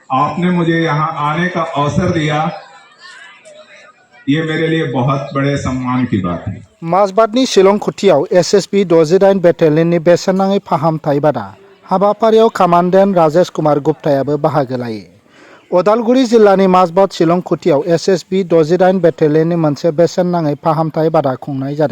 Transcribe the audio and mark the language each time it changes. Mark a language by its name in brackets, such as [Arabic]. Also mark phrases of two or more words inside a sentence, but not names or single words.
[Hindi] आपने मुझे यहाँ आने का अवसर दिया, ये मेरे लिए बहुत बड़े सम्मान की बात है। [Bodo] माजबादनि शिलं खुटियाव एसएसबी 68 बेटेलियननि बेसेन नाङै फाहामथाय बादा हाबाफारियाव कमान्डेन्ट राजेश कुमार गुप्तायाबो बाहागो लायो। उदालगुरि जिल्लानि माजबाद शिलं खुटियाव एसएसबी 68 बेटेलियननि मोनसे बेसेन नाङै फाहामथाय बादा खुंनाय जादों।